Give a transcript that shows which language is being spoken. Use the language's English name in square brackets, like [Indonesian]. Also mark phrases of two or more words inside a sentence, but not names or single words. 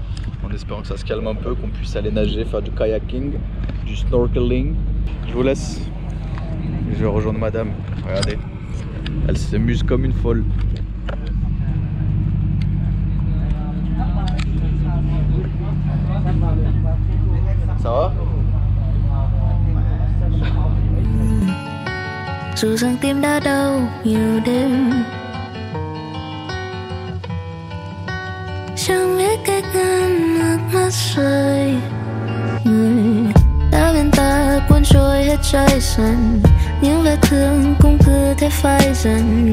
[French] On en espérant que ça se calme un peu, qu'on puisse aller nager, faire du kayaking, du snorkeling. Je vous laisse, je vais rejoindre madame, regardez, elle s'amuse comme une folle. Ça va? [Vietnamese] Dù rằng tim đã đau nhiều đêm, chẳng biết cách ngăn nước mắt rơi. Người đã bên ta cuốn trôi hết trái dần, những vết thương cũng cứ thế phai dần.